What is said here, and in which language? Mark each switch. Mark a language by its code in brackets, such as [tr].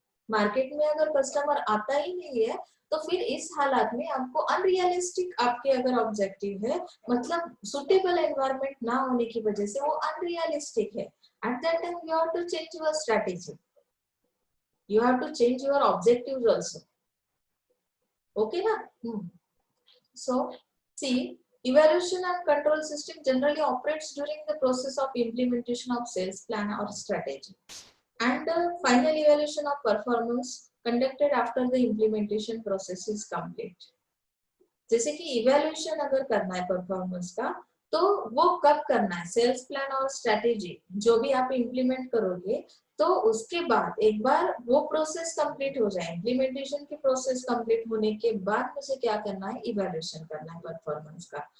[hi] Market में अगर customer आता ही नहीं है, तो फिर इस हालात में आपको अनरियलिस्टिक, आपके अगर ऑब्जेक्टिव है, मतलब सुटेबल एनवायरमेंट ना होने की वजह से वो अनरियलिस्टिक है, [en] At that time you have to change your strategy, you have to change your objectives also. [hi] Okay ना। [en] So see, evaluation and control system generally operates during the process of implementation of sales plan or strategy, and the final evaluation of performance conducted after the implementation process is complete. [hi] जैसे कि evaluation अगर करना है performance का, तो वो कब करना है, सेल्स प्लान और स्ट्रेटेजी जो भी आप इम्प्लीमेंट करोगे, तो उसके बाद एक बार वो प्रोसेस कंप्लीट हो जाए, इम्प्लीमेंटेशन की प्रोसेस कंप्लीट होने के बाद मुझे क्या करना है, इवेल्युएशन करना है परफॉर्मेंस का।